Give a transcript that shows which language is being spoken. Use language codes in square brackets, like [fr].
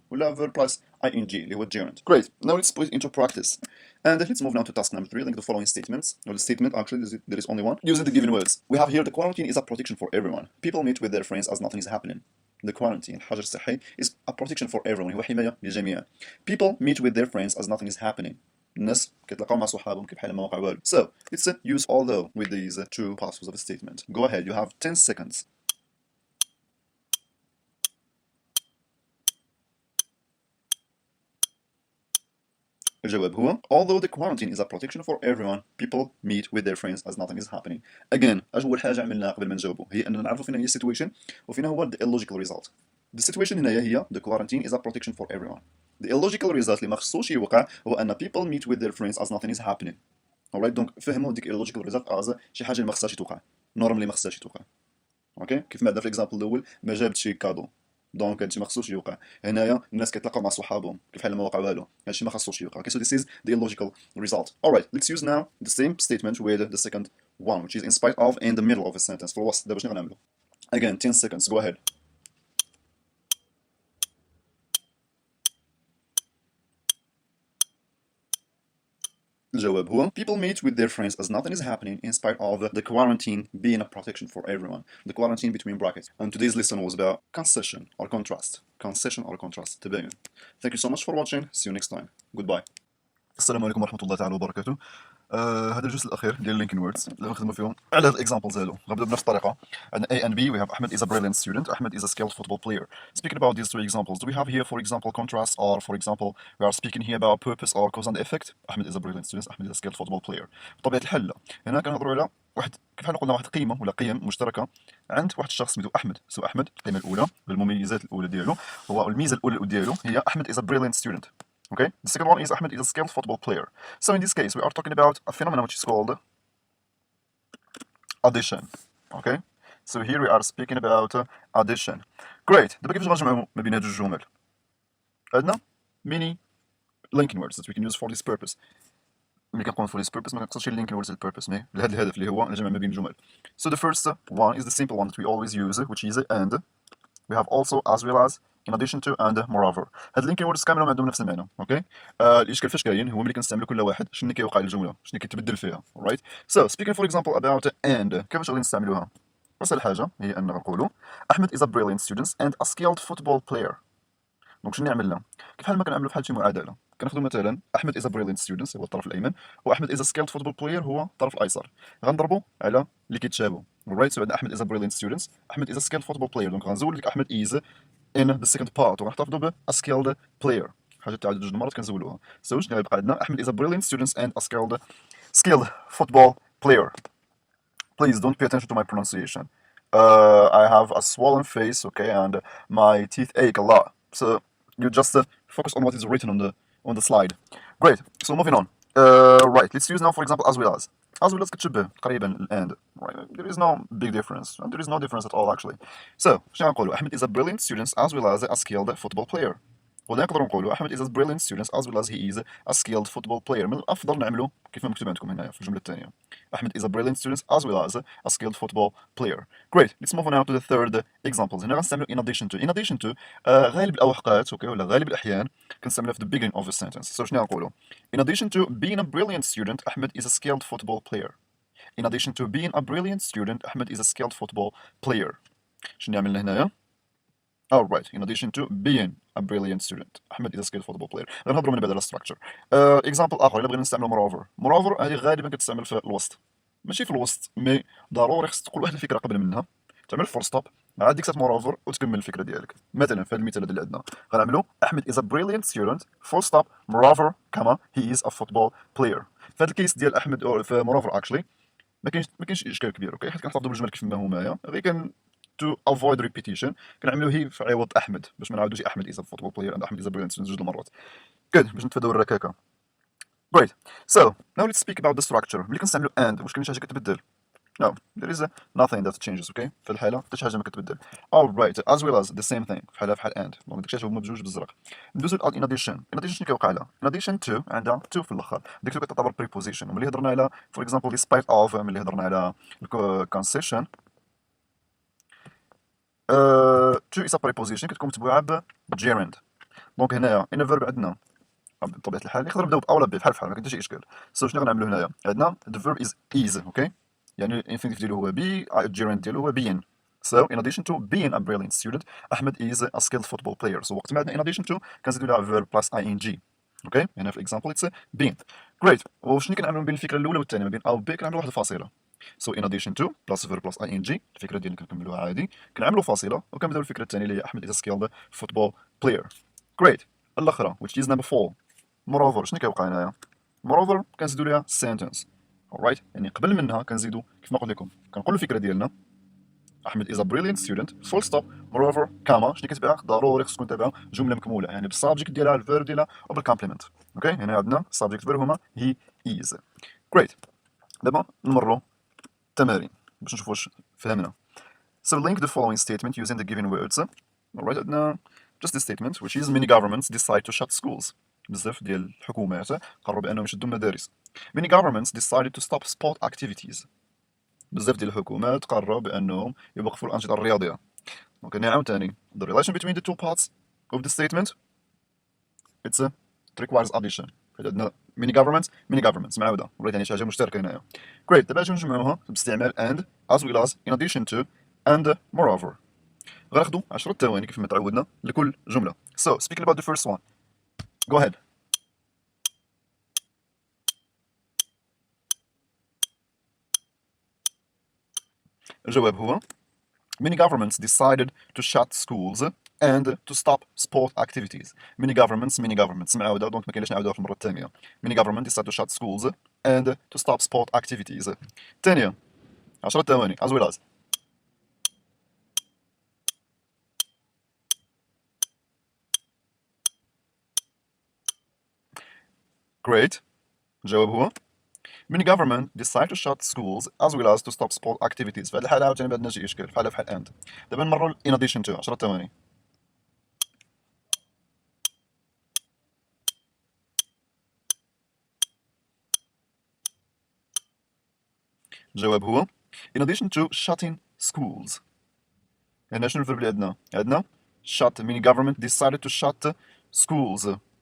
[en] ولا verb plus ing [ar] اللي هو [en] gerund. Great. Now let's put it into practice. And let's move now to task number 3, like the following statements. Or the statement, actually, there is only one. Using the given words. We have here the quarantine is a protection for everyone. People meet with their friends as nothing is happening. The quarantine, [ar] الحجر الصحي, [en] is a protection for everyone. [ar] هو حماية للجميع. [en] People meet with their friends as nothing is happening. [ar] الناس كيتلاقاو مع صحابهم كيف حال ما وقع والو. [en] So, let's use although with these two parts of the statement. Go ahead, you have 10 seconds. [ar] الجواب هو [en] although the quarantine is a protection for everyone, people meet with their friends as nothing is happening. [ar] Again, أول حاجة عملناها قبل ما نجاوبوا هي أننا نعرفوا فين هي situation وفين هو [en] the illogical result. The situation هنايا هي the quarantine is a protection for everyone. The illogical result [ar] اللي ما خصوش يوقع هو أن [en] people meet with their friends as nothing is happening. [ar] alright, دونك فهموا ديك illogical result as شي حاجة اللي ما خصهاش توقع. normally ما خصهاش توقع. اوكي كيف ما عندنا في الاكزامبل الاول ما جابت شي كادو دونك هادشي ما خصوش يوقع. هنايا الناس كيتلاقاو مع صحابهم كيف حال ما وقع والو. هادشي ما خصوش يوقع. [en] Okay, so this is the illogical result. Alright, let's use now the same statement with the second one, which is in spite of in the middle of a sentence. [ar] في الوسط. دابا شنو غنعملو؟ [en] Again, 10 seconds. Go ahead. الجواب هو people meet with their friends as nothing is happening in spite of the quarantine being a protection for everyone. The quarantine between brackets. And today's lesson was about concession or contrast. Concession or contrast. [ar] تباين. [en] Thank you so much for watching. See you next time. Goodbye. [ar] السلام عليكم ورحمة الله تعالى وبركاته. هذا الجزء الأخير ديال [en] linking words [ar] اللي غنخدموا فيهم على هاد examples هادو. غنبداو بنفس الطريقة. عندنا A and B. [en] We have Ahmed is a brilliant student. Ahmed is a skilled football player. Speaking about these three examples, do we have here, for example, contrast, or for example, we are speaking here about purpose or cause and effect? Ahmed is a brilliant student. Ahmed is a skilled football player. [ar] بطبيعة الحال هنا كنهضروا على واحد كيف قلنا واحد قيمة ولا قيم مشتركة عند واحد الشخص سميتو أحمد. سو أحمد القيمة الأولى بالمميزات الأولى ديالو هو الميزة الأولى ديالو هي أحمد [en] is a brilliant student. Okay, the second one is Ahmed is a skilled football player. So in this case, we are talking about a phenomenon which is called addition. Okay, so here we are speaking about addition. Great. [ar] دابا كيفاش غنجمعوا ما بين هاد جوج جمل؟ عندنا [en] many linking words that we can use for this purpose. [ar] ملي كنقولوا for this purpose ما كنقصدش linking words للpurpose مي لهذا الهدف اللي هو الجمع ما بين الجمل. [en] So the first one is the simple one that we always use, which is and. We have also as well as in addition to and moreover. [ar] هاد linking words كاملهم عندهم نفس المعنى. اوكي الاشكال فاش كاين هو ملي كنستعملوا كل واحد شنو كيوقع للجمله شنو كيتبدل فيها. [en] alright, so speaking for example about and [ar] كيفاش غادي نستعملوها؟ اسهل حاجه هي ان نقولوا [en] احمد is a brilliant student and a skilled football player. دونك شنو عملنا؟ كيف حال ما كنعملوا بحال شي معادله كناخذوا مثلا احمد is a brilliant student هو الطرف الايمن واحمد is a skilled football player هو الطرف الايسر غنضربوا على اللي كيتشابهوا. alright, so عندنا احمد is a brilliant student احمد is a skilled football player. [ar] دونك غنزول لك [en] احمد is in the second part وغنحتفظوا ب a skilled player. [ar] حاجه تعاود جوج مرات كنزولوها. [en] so شنو غيبقى عندنا احمد is a brilliant student and a skilled football player. Please don't pay attention to my pronunciation. I have a swollen face, okay, and my teeth ache a lot. So you just focus on what is written on the slide. Great. So moving on. Right. Let's use now, for example, as well as. As well as كتشبه تقريبا and. Right. There is no big difference. And there is no difference at all actually. [ar] So شنو نقولوا؟ [en] أحمد is a brilliant student as well as a skilled football player. [ar] ولا نقدروا نقولوا [en] أحمد is a brilliant student as well as he is a skilled football player. [ar] من الأفضل نعملوا كيف ما مكتوب عندكم هنا في الجملة الثانية. [en] أحمد is a brilliant student as well as a skilled football player. Great. Let's move on now to the third examples. [ar] هنا غنستعملوا [en] in addition to. In addition to [ar] غالب الأوقات [en] okay [ar] ولا غالب الأحيان كنستعملها في [en] the beginning of a sentence. So شنو نقولوا؟ In addition to being a brilliant student, Ahmed is a skilled football player. In addition to being a brilliant student, Ahmed is a skilled football player. [ar] شنو عملنا هنايا؟ [en] Alright, in addition to being a brilliant student, Ahmed is a skilled football player. [ar] غنهضروا من بعد على structure. example آخر إلا بغينا نستعملوا moreover. moreover هذه غالبا كتستعمل في الوسط. ماشي في الوسط مي ضروري خصك تقول واحد الفكرة قبل منها. تعمل فور ستوب عاد ديك moreover وتكمل الفكرة ديالك. مثلا في هذا المثال اللي عندنا غنعملوا أحمد [en] is a brilliant student [ar] full stop moreover كما [en] he is a football player. [ar] في هذا الكيس ديال أحمد في moreover actually ما كاينش إشكال كبير اوكي حيت كنحفظوا بالجمل كيف ما هما غير كان [en] to avoid repetition [ar] كنعملوا هي في عوض احمد باش ما نعاودوش احمد [en] is a football player [ar] and احمد [en] is a brilliant student [ar] جوج المرات. good باش نتفاداو الركاكه. [en] great. so now let's speak about the structure. [ar] ملي كنستعملوا and واش كاين شي حاجه كتبدل؟ [en] no there is nothing that changes [ar] okay في الحاله حتى شي حاجه ما كتبدل. [en] alright as well as the same thing بحال and [ar] دونك داكشي هما بجوج بالزرق. ندوزو [en] in addition. [ar] in addition شنو كيوقع لها؟ in addition to عندها to في الاخر ديك كتعتبر preposition. وملي هضرنا على for example despite of ملي هضرنا على concession [en] to is a preposition [ar] كتكون متبوعه ب gerund. دونك هنايا ان فيرب عندنا بطبيعه الحال يقدر نبداو باو ولا بي بحال بحال ما كاين حتى شي اشكال. سو شنو غنعملو هنايا؟ عندنا [en] the verb is [ar] اوكي، يعني الانفينيتيف ديالو هو بي، الجيرند ديالو هو being. [en] So in addition to being a brilliant student, Ahmed is a skilled football player. So [ar] وقت ما عندنا [en] in addition to [ar] كنزيدو لها [en] verb plus ing. [ar] اوكي هنا في الاكزامبل [en] it's being. [ar] great. وشنو كنعملو بين الفكره الاولى والثانيه، ما بين او بي كنعملو واحد الفاصله. [en] So in addition to plus verb plus ing [ar] الفكره ديالنا كنكملوها عادي، كنعملو فاصله وكنبداو الفكره الثانيه اللي هي [en] احمد is a skilled football player. great. [ar] الاخرى which is number 4. [en] moreover [ar] شنو كيوقع هنايا؟ moreover كنزيدو ليها sentence. alright، يعني قبل منها كنزيدو كيف ما قلت لكم كنقولوا الفكره ديالنا احمد [en] is a brilliant student [ar] full stop moreover كاما شنو كتبعها؟ ضروري خص تكون تابعها جمله مكموله، يعني بالسابجيكت ديالها الفيرب ديالها وبالكومبليمنت. اوكي هنا عندنا subject verb هما he is. [en] great. [ar] دابا نمروا التمارين باش نشوفوا واش فهمنا. [en] So link the following statement using the given words. alright [ar] عندنا [en] just the statement which is many governments decide to shut schools. [ar] بزاف ديال الحكومات قرروا بانهم يشدوا المدارس. [en] many governments decided to stop sport activities. [ar] بزاف ديال الحكومات قرروا بانهم يوقفوا الانشطه الرياضيه. دونك هنا عاوتاني [en] the relation between the two parts of the statement it requires addition. [ar] عندنا many governments معاوده ولات يعني شي حاجه مشتركه هنايا. [en] great. [ar] دابا اجي نجمعوها باستعمال and as well as in addition to and moreover. غناخدو 10 ثواني كيف ما تعودنا لكل جمله. [en] So speaking about the first one, go ahead. الجواب هو many governments decided to shut schools and to stop sport activities. [ar] many governments معاودة دونك ما كاينلاش نعاودوها في المرة الثانية. [en] many governments decided to shut schools and to stop sport activities. [ar] الثانية 10 ثواني [en] as well as. great. [ar] الجواب هو [en] many governments decide to shut schools as well as to stop sport activities. [ar] في هذه الحالة عاوتاني ما عندناش شي إشكال بحالها بحال and. دابا نمروا [en] in addition to [ar] 10 ثواني. [en] الجواب هو in addition to shutting schools. [ar] هنا شنو الفيرب اللي عندنا؟ عندنا [en] shut many government decided to shut schools.